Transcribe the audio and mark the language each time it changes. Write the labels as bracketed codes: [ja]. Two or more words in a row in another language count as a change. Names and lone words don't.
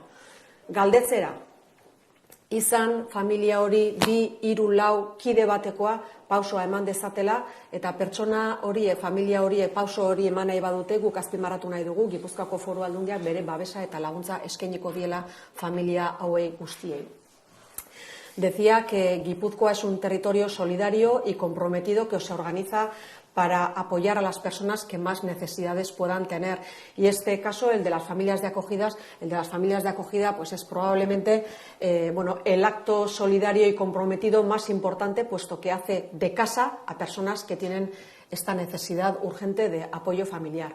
[eu] Galdetzera, izan familia hori 2, 3, 4 kide batekoa pausoa eman dezatela, eta pertsona hori, familia hori pauso hori eman nahi badute, guk azpimarratu nahi dugu, Gipuzkoako Foru Aldundiak bere babesa eta laguntza eskainiko diela familia hauei guztiei. [es] Decía que Guipúzcoa es un territorio solidario y comprometido que se organiza para apoyar a las personas que más necesidades puedan tener. Y este caso, el de las familias de acogida, pues es probablemente el acto solidario y comprometido más importante, puesto que hace de casa a personas que tienen esta necesidad urgente de apoyo familiar.